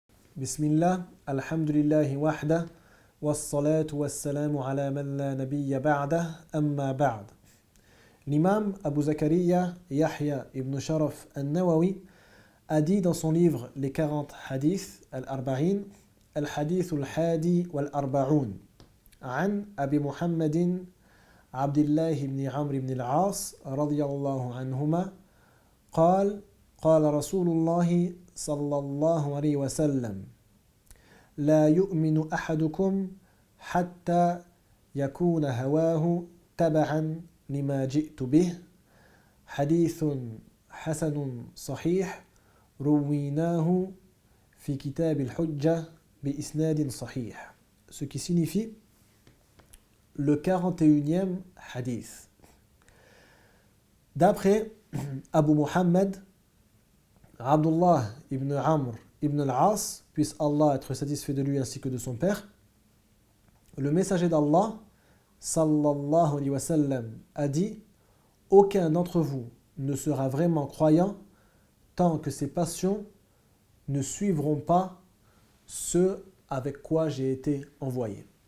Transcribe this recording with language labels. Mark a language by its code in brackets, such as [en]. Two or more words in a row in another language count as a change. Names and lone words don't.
[ar] بسم الله، الحمد لله وحده، والصلاة والسلام على من لا نبي بعده, أما بعد. [fr] L'imam Abu Zakaria Yahya ibn Sharaf al-Nawawi a dit dans son livre Les 40 hadiths, [ar] الأربعين، الحديث الحادي والأربعون, عن أبي محمد عبد الله بن عمرو بن العاص رضي الله عنهما قال قال رسول الله صلى الله عليه وسلم لا يؤمن أحدكم حتى يكون هواه تبعا لما جئت به حديث حسن صحيح رويناه في كتاب الحجة بإسناد صحيح. [fr] Ce qui signifie le 41e hadith. D'après Abu Muhammad Abdullah ibn Amr ibn al-As, puisse Allah être satisfait de lui ainsi que de son père, le messager d'Allah [ar] صلى الله عليه وسلم [fr] a dit: aucun d'entre vous ne sera vraiment croyant tant que ses passions ne suivront pas ce avec quoi j'ai été envoyé.